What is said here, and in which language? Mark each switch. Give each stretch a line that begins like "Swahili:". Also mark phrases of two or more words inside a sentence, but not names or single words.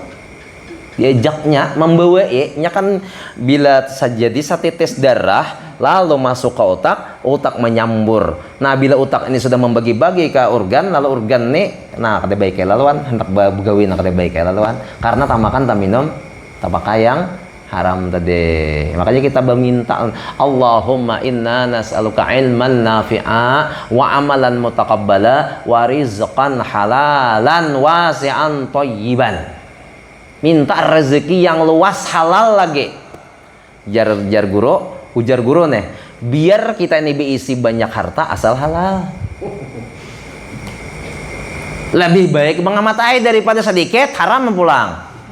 Banjar: Diajaknya membawainya kan bila jadi setetes darah lalu masuk ke otak menyambur. Nah, bila otak ini sudah membagi-bagi ke organ, lalu organ ini nah kada baik laluan hendak begawi nak kada baik laluan karena tamakan taminum tapakai yang haram tadi. Makanya kita meminta
Arabic: اللهم إنا نسألك علما نافعا وعملا متقبلا ورزقا حلالا واسعا طيبا.
Banjar: Minta rezeki yang luas halal lagi. Jar guru, ujar guru nih, biar kita ini diisi banyak harta asal halal. Lebih baik mengamatai daripada sedikit haram pulang.